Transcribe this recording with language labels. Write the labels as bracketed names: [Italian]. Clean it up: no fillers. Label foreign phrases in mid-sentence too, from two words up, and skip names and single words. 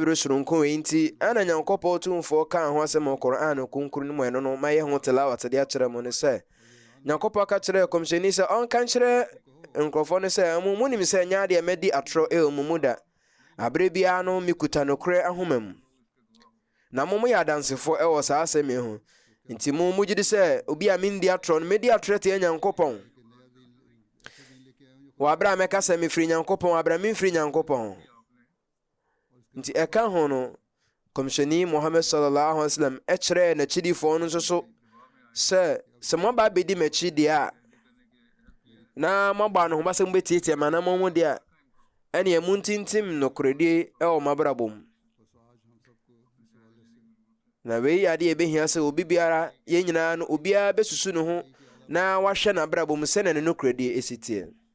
[Akan] biro soronko yi nti ana Nyankopɔn tumfoɔ ka ho asɛm Qur'an kunkuru no mu ɛno no mayɛ ho tilawat de akyerɛ mo ne sɛ Nyankopɔn ka kyerɛ Komishani sɛ ɔnka kyerɛ nkrɔfoɔ no sɛ mo munim sɛ nyaadeɛ mɛdi atorɔ mu mu da abere biara no mikuta no korɛ ahoma mu na mo yɛ adansefo ɛwɔ saa asɛm yi ho nti mo gye di sɛ obi a mendi atorɔ no medi atorɔ te Nyankopɔn wɔ abere a mɛka sɛ mefiri Nyankopɔn abere a memfiri Nyankopɔn nti ɛka ho no Komishani Muhammad [Arabic] صلى الله عليه وسلم [Akan] ɛkyerɛ n'akyidifoɔ no nso so sɛ moaba bɛdi m'akyi deɛ a na moaba no ho basɛm bɛtietie ma na mo deɛ a ɛne mu ntintim nokorɛdie ɛwɔ mabrabɔ mu na wei ade ebehia sɛ obi biara yɛn nyinaa no obiara bɛsusu ne ho na wahwɛ n'abrabɔ mu sɛ ne nokorɛdie esitie